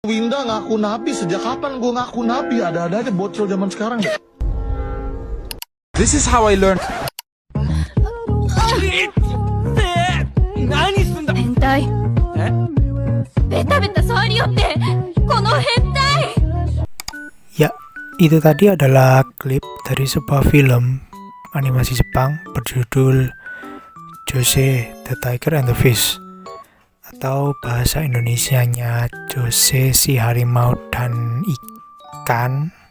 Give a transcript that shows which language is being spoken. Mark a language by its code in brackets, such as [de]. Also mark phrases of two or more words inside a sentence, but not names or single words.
[id] Winda ngaku nabi, sejak kapan gue ngaku nabi? Ada-ada aja bocil zaman sekarang deh. [en] This is how I learned. [ja] 変態ベタベタ触りよってこの変態 [id] Ya, itu tadi adalah klip dari sebuah film animasi Jepang berjudul Jose the Tiger and the Fish, atau bahasa Indonesianya Jose si harimau dan ikan.